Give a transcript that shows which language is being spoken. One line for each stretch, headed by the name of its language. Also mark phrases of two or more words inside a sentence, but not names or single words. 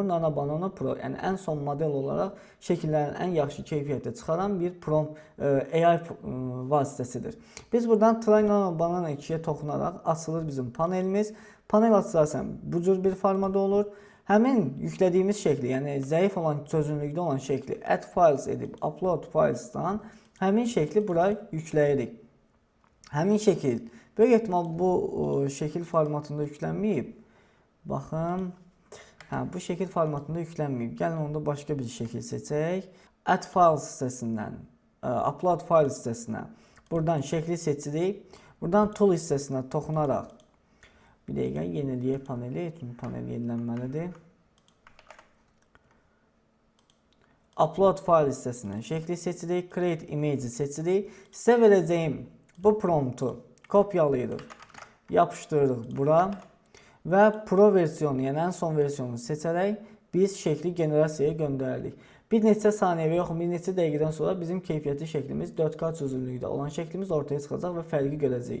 Azerbaijani: Nano Banana Pro, yəni ən son model olaraq şəkillərin ən yaxşı keyfiyyətdə çıxaran bir prompt AI vasitəsidir. Biz buradan Try Nano Banana 2-yə toxunaraq açılır bizim panelimiz. Panel açarsan bu cür bir formada olur. Həmin yüklədiyimiz şəkli, yəni zəif olan çözünürlükdə olan şəkli
English: add files
Azerbaijani: edib
English: upload files'dan
Azerbaijani: həmin şəkli bura yükləyirik. Həmin şəkil böyük ehtimal bu şəkil formatında yüklənməyib. Baxın, bu şəkil formatında yüklənməyib. Gəlin onda başqa bir şəkil seçək.
English: Add files
Azerbaijani: hissəsindən
English: upload files
Azerbaijani: hissəsinə buradan şəkli seçirik. Buradan tool hissəsinə toxunaraq bir dəqiqə yeniləyək paneli. Çünki panel yenilənməlidir.
English: Upload file
Azerbaijani: hissəsindən şəkli seçirik.
English: Create image
Azerbaijani: seçirik. Sizə verəcəyim bu promptu kopyalayırıq. Yapışdırırıq bura. Və Pro versiyonu, yəni ən son versiyonu seçərək biz şəkli generasiyaya göndəririk. Bir neçə saniyə və yox, bir neçə dəqiqədən sonra bizim keyfiyyətli şəklimiz 4K çözünürlükdə olan şəklimiz ortaya çıxacaq və fərqi görəcəyik.